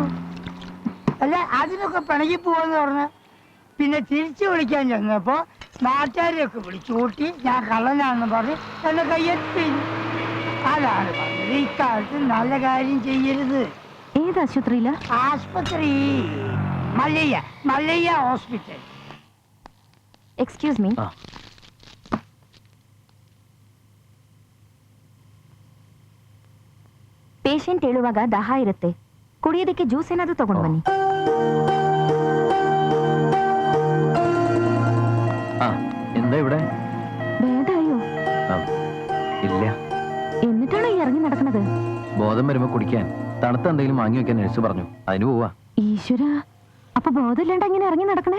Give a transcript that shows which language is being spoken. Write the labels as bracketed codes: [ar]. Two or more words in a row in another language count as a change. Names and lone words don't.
[ml] അല്ല, അതിനൊക്കെ പിണങ്ങി പോവാന്ന് പറഞ്ഞ് പിന്നെ തിരിച്ചു വിളിക്കാൻ ചെന്നപ്പോ നാട്ടുകാരെയൊക്കെ വിളിച്ചു കൂട്ടി ഞാൻ കള്ളനാണെന്ന് പറഞ്ഞ് എന്നെ കയ്യെത്തി. അതാണ് പറഞ്ഞത്, ഇക്കാലത്ത് നല്ല കാര്യം ചെയ്യരുത്. ഏത് ആശുപത്രിയില? ആശുപത്രി മല്ലയ്യ ഹോസ്പിറ്റൽ. [en] Excuse me. [kn] ಪೇಷಂಟ್ ಹೇಳುವಾಗ ದಾಹ ಇರುತ್ತೆ, ಕುಡಿಯೋದಕ್ಕೆ ಜ್ಯೂಸ್ ಏನಾದರೂ ತಗೊಂಡು ಬನ್ನಿ. [ml] എന്താ ഇവിടെ? ഭേദായോ? ഇല്ല. എന്നിട്ടാണോ ഈ ഇറങ്ങി നടക്കുന്നത്? ബോധം വരുമ്പോ കുടിക്കാൻ തണുത്ത എന്തെങ്കിലും വാങ്ങി വെക്കാൻ നഴ്സ് പറഞ്ഞു, അതിന് പോവാ. ഈശ്വര, അപ്പൊ ബോധമില്ലാണ്ട് എങ്ങനെ ഇറങ്ങി നടക്കണേ?